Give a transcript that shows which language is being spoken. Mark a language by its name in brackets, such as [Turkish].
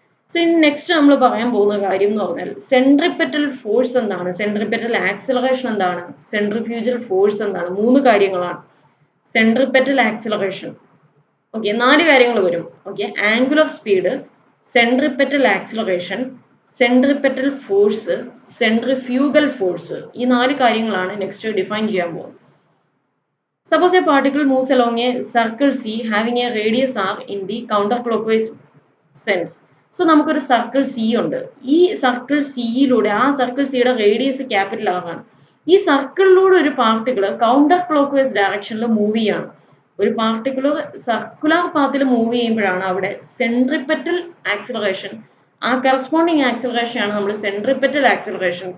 [Malayalam] So ഇനി next നമ്മൾ പറയാൻ പോകുന്ന കാര്യം എന്ന് പറഞ്ഞാൽ സെൻട്രിപെറ്റൽ ഫോഴ്സ് എന്താണ്, സെൻട്രിപെറ്റൽ ആക്സിലറേഷൻ എന്താണ്, സെൻട്രിഫ്യൂജൽ ഫോഴ്സ് എന്താണ്. 3 കാര്യങ്ങളാണ്. സെൻട്രിപെറ്റൽ ആക്സിലറേഷൻ, ഓക്കെ, 4 കാര്യങ്ങൾ വരും. Okay, angular speed, centripetal acceleration, centripetal force, centrifugal force. ഈ 4 കാര്യങ്ങളാണ് നെക്സ്റ്റ് ഡിഫൈൻ ചെയ്യാൻ പോകുന്നത്. [English] Suppose a particle moves along a circle C having a radius r in the counterclockwise sense. [Malayalam] So നമുക്കൊരു circle C ഉണ്ട്. ഈ circle സിയിലൂടെ, ആ circle സിയുടെ radius capital R ആണ്. ഈ സർക്കിളിലൂടെ ഒരു പാർട്ടിക്കിൾ കൗണ്ടർ ക്ലോക്ക് വൈസ് ഡയറക്ഷനിൽ മൂവ് ചെയ്യാണ്. ഒരു പാർട്ടിക്കുലർ സർക്കുലർ പാത്തിൽ മൂവ് ചെയ്യുമ്പോഴാണ് അവിടെ സെൻട്രിപെറ്റൽ ആക്സിലറേഷൻ, ആ കറസ്പോണ്ടിങ് ആക്സിലറേഷൻ ആണ് നമ്മൾ സെൻട്രിപെറ്റൽ ആക്സിലറേഷൻ.